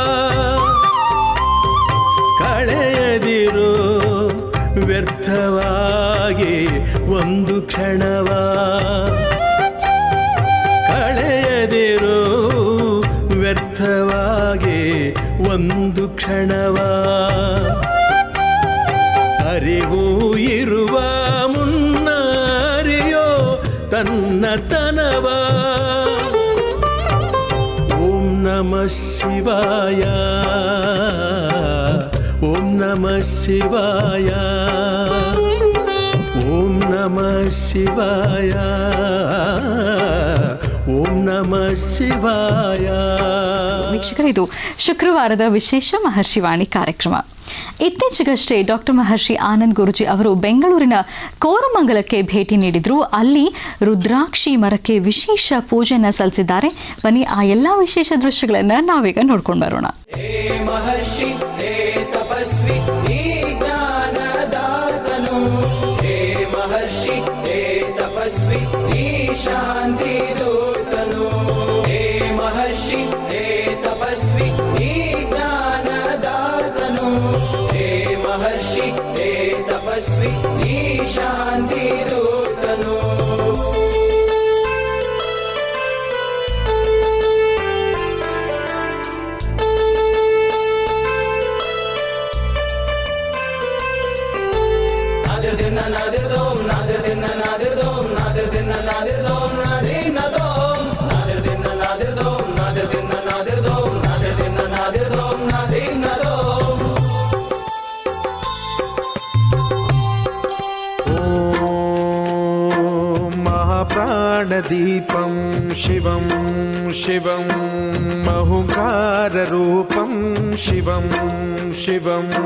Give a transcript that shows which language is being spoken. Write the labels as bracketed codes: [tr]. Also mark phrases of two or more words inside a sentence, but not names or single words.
[kn] ಕಳೆಯದಿರು ವ್ಯರ್ಥವಾಗಿ ಒಂದು ಕ್ಷಣವ ಕಳೆಯದಿರು ವ್ಯರ್ಥವಾಗಿ ಒಂದು ಕ್ಷಣವ ಅರಿವು ಇರುವ ಮುನ್ನ ಅರಿಯೋ ತನ್ನತನವ [sa] ಓಂ ನಮಃ ಶಿವಾಯ ಓಂ ನಮಃ ಶಿವಾಯ [kn] ಓಂ ನಮಃ ಶಿವಾಯ ಓಂ ನಮಃ ಶಿವಾಯ. ವೀಕ್ಷಕರೇ, ಇದು ಶುಕ್ರವಾರದ ವಿಶೇಷ ಮಹರ್ಷಿವಾಣಿ ಕಾರ್ಯಕ್ರಮ. ಇತ್ತೀಚೆಗಷ್ಟೇ ಡಾಕ್ಟರ್ ಮಹರ್ಷಿ ಆನಂದ್ ಗುರೂಜಿ ಅವರು ಬೆಂಗಳೂರಿನ ಕೋರಮಂಗಲಕ್ಕೆ ಭೇಟಿ ನೀಡಿದ್ರು. ಅಲ್ಲಿ ರುದ್ರಾಕ್ಷಿ ಮರಕ್ಕೆ ವಿಶೇಷ ಪೂಜೆಯನ್ನ ಸಲ್ಲಿಸಿದ್ದಾರೆ. ಬನ್ನಿ ಆ ಎಲ್ಲ ವಿಶೇಷ ದೃಶ್ಯಗಳನ್ನ ನಾವೀಗ ನೋಡ್ಕೊಂಡು ಬರೋಣ. ಶಾಂತಿ ದೂತನು ಹೇ ಮಹರ್ಷಿ ಹೇ ತಪಸ್ವಿ ಜ್ಞಾನ ದಾತನು ಹೇ ಮಹರ್ಷಿ ಹೇ ತಪಸ್ವಿ ಶಾಂತಿ ದೂತನು नादिर दिन नादिर दोम नादिर दिन नादिर दोम नादिर दिन नादिर दोम नादिर न दोम नादिर दिन नादिर दोम नादिर दिन नादिर दोम नादिर दिन नादिर दोम नादिर न दोम [sa] ॐ महाप्राणदीपं शिवं शिवं महुकाररूपं शिवं शिवं